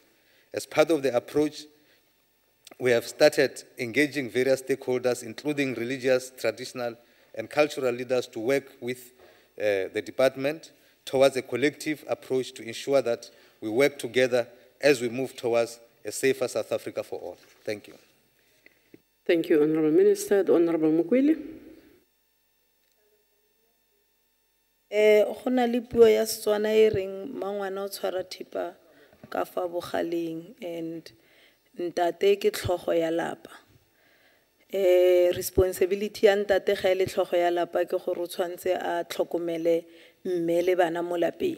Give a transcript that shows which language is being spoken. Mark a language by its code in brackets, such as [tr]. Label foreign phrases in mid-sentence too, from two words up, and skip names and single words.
[en] As part of the approach, we have started engaging various stakeholders, including religious, traditional, and cultural leaders, to work with the department towards a collective approach to ensure that we work together as we move towards a safer South Africa for all. Thank you. Thank you, Honorable Minister. The Honorable Mukwele. [tn] Go na le puo ya Setswana e reng mangwana o tshwara thipa ka fa bogaleng, and ntate ke tlhogo ya lapa. Responsibility ya ntate ga ile tlhogo ya lapa ke gore o tshwantse a tlhokomele mme le bana mo lapeng.